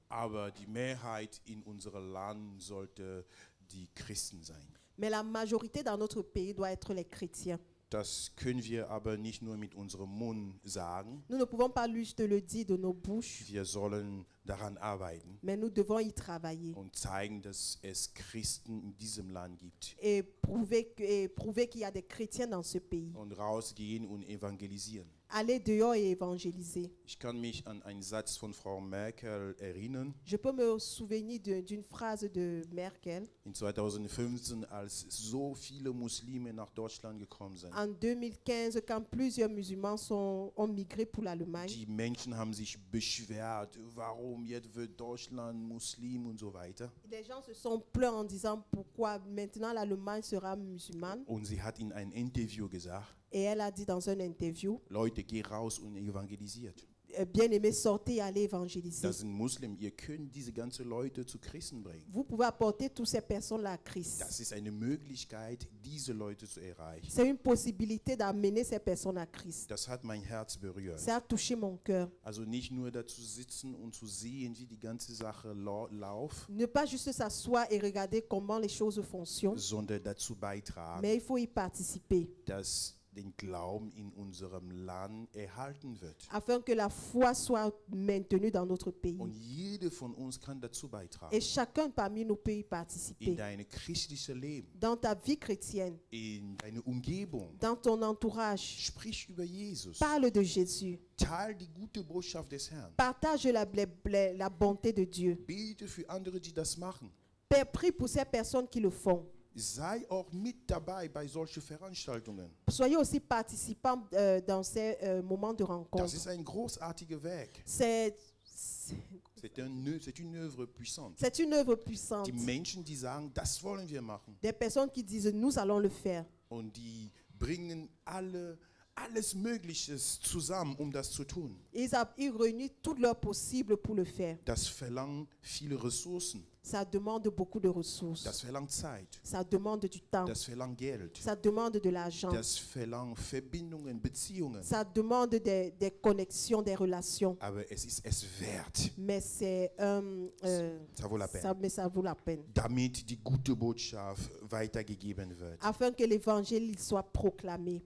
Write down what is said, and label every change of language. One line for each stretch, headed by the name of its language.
German: Aber die Mehrheit in unserem Land sollte die Christen sein.
French: Mais la majorité dans notre pays doit être les chrétiens.
German: Das können wir aber nicht nur mit unserem Mund sagen.
French: Nous ne pouvons pas juste le dire de nos bouches,
German: Wir sollen daran arbeiten
French: mais nous devons y travailler
German: und zeigen, dass es Christen in diesem Land gibt.
French: et prouver qu'il y a des chrétiens dans ce pays.
German: Und rausgehen und evangelisieren.
French: aller dehors et évangéliser.
German: Ich kann mich an einen Satz von Frau Merkel erinnern.
French: Je peux me souvenir d'une phrase de Merkel.
German: In 2015, als so viele Muslime nach Deutschland gekommen sind.
French: En 2015, quand plusieurs musulmans ont migré pour l'Allemagne.
German: Die Menschen haben sich beschwert, warum jetzt wird Deutschland Muslim und so weiter.
French: Les gens se sont plaints en disant pourquoi maintenant l'Allemagne sera musulmane.
German: Und sie hat in einem Interview gesagt,
French: Et elle a dit dans un interview,
German: Leute, geh raus und evangelisiert.
French: bien-aimés, sortez et allez évangéliser.
German: Das sind Muslimen, ihr könnt diese ganzen Leute zu Christen bringen.
French: Vous pouvez apporter toutes ces personnes-là à Christ.
German: Das ist eine Möglichkeit, diese Leute zu erreichen.
French: C'est une possibilité d'amener ces personnes à Christ.
German: Das hat mein Herz berührt.
French: Ça a touché mon cœur.
German: Also nicht nur dazu sitzen und zu sehen, wie die ganze Sache läuft,
French: Ne pas juste s'asseoir et regarder comment les choses fonctionnent,
German: sondern dazu beitragen,
French: mais il faut y participer
German: dass den Glauben in unserem Land erhalten wird.
French: afin que la foi soit maintenue dans notre pays.
German: Und jeder von uns kann dazu beitragen.
French: Et chacun parmi nous peut y
German: In
French: participer.
German: dein christliches Leben,
French: Dans ta vie chrétienne,
German: in deine Umgebung.
French: dans ton entourage,
German: Sprich über Jesus.
French: parle de Jésus.
German: Teil die gute Botschaft des Herrn.
French: Partage la bonté de Dieu.
German: Bete für andere, die das machen.
French: Prie pour ces personnes qui le font.
German: Sei auch mit dabei bei solchen Veranstaltungen.
French: Soyez aussi participants dans ces moments de
German: Das
French: rencontre.
German: ist ein großartiges Werk.
French: C'est C'est une œuvre puissante. une œuvre puissante.
German: Die Menschen, die sagen, das wollen wir machen.
French: Des personnes qui disent nous allons le faire.
German: Und die bringen alles Mögliche zusammen, um das zu tun.
French: Ils réunissent tout leur possible pour le faire.
German: Das verlangt viele Ressourcen.
French: Ça demande beaucoup de ressources.
German: Das verlangt Zeit.
French: Ça demande du temps.
German: Das verlangt Geld.
French: Ça demande de l'argent.
German: Das verlangt Verbindungen, Beziehungen.
French: Ça demande des connexions, des relations.
German: Aber es ist es wert.
French: Mais c'est Ça vaut la peine. ça vaut la peine.
German: Damit die gute Botschaft weitergegeben wird.
French: Afin que l'évangile soit proclamé.